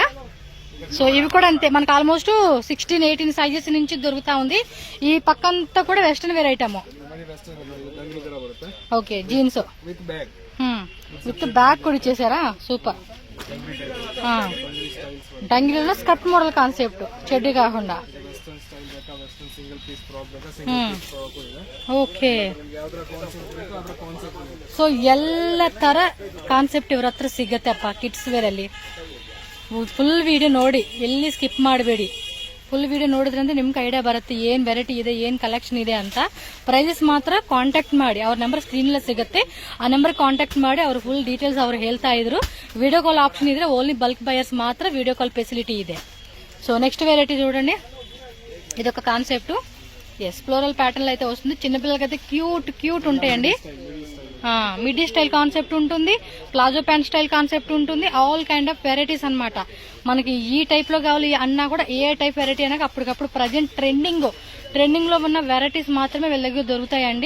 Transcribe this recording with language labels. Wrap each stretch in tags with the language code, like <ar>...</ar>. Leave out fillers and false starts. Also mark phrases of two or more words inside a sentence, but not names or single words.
<te>సో ఇవి కూడా అంతే, మనకు ఆల్మోస్ట్ 16-18 సైజెస్ నుంచి దొరుకుతా ఉంది. ఈ పక్కంతా కూడా</te> <en>western wear item. okay, jeans with bag</en> <te>కూడా ఇచ్చేసారా, సూపర్. డంగిలో</te> <en>skirt model concept,</en> <te>చెడ్డీ కాకుండా.</te> <en>okay so</en> <kn>ಎಲ್ಲ ತರ ಕಾನ್ಸೆಪ್ಟ್ ಇವ್ರ ಹತ್ರ ಸಿಗತ್ತೆಪ್ಪ</kn> <en>kids wear</en> <kn>ಅಲ್ಲಿ.</kn> <en>full video</en> <kn>ನೋಡಿ, ಎಲ್ಲಿ ಸ್ಕಿಪ್ ಮಾಡಬೇಡಿ.</kn> <en>full video</en> <kn>ನೋಡಿದ್ರಂದ್ರೆ ನಿಮ್ಗೆ ಐಡಿಯಾ ಬರುತ್ತೆ ಏನ್ ವೆರೈಟಿ ಇದೆ, ಏನ್ ಕಲೆಕ್ಷನ್ ಇದೆ ಅಂತ. ಪ್ರೈಸಸ್ ಮಾತ್ರ ಕಾಂಟ್ಯಾಕ್ಟ್ ಮಾಡಿ, ಅವ್ರ ನಂಬರ್ ಸ್ಕ್ರೀನ್ ಅಲ್ಲಿ ಸಿಗುತ್ತೆ. ಆ ನಂಬರ್ ಕಾಂಟ್ಯಾಕ್ಟ್ ಮಾಡಿ ಅವ್ರ</kn> <en>full details</en> <kn>ಅವ್ರು ಹೇಳ್ತಾ ಇದ್ರು.</kn> <en>video call option</en> <kn>ಇದ್ರೆ</kn> <en>only bulk buyers</en> <kn>ಮಾತ್ರ</kn> <en>video call facility</en> <kn>ಇದೆ.</kn> <en>so next variety</en> <te>చూడండి, ఇదొక కాన్సెప్ట్. ఎస్,</te> <en>floral pattern</en> <te>అయితే వస్తుంది. చిన్నపిల్లలకైతే క్యూట్ ఉంటాయండి.</te> <en>middy style concept</en> <te>ఉంటుంది,</te> <en>palazzo pant style concept</en> <te>ఉంటుంది.</te> <en>all kind of varieties అన్నమాట.</en> <te>మనకి ఈ టైప్ లో కావాలి అన్నా కూడా ఏ టైప్ వెరైటీ అయినా అప్పటికప్పుడు</te> <en>present trending</en> <te>లో ఉన్న వెరైటీస్ మాత్రమే వీళ్ళ దగ్గర దొరుకుతాయండి.</te>